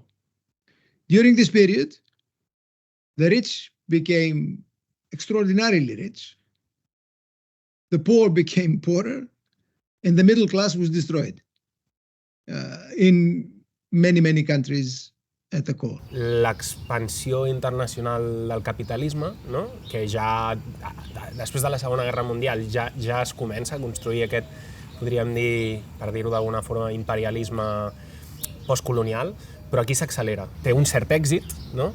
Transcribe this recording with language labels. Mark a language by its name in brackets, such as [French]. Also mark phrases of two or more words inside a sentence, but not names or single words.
[English] During this period, the rich became extraordinarily rich, the poor became poorer, and the middle class was destroyed in many countries at the core. [Catalan] L'expansió internacional del capitalisme, no? Que ja després de la Segona Guerra Mundial ja es comença a construir aquest, podríem dir, per dir-ho d'alguna forma, imperialisme postcolonial, però aquí s'accelera. Té un cert èxit, no?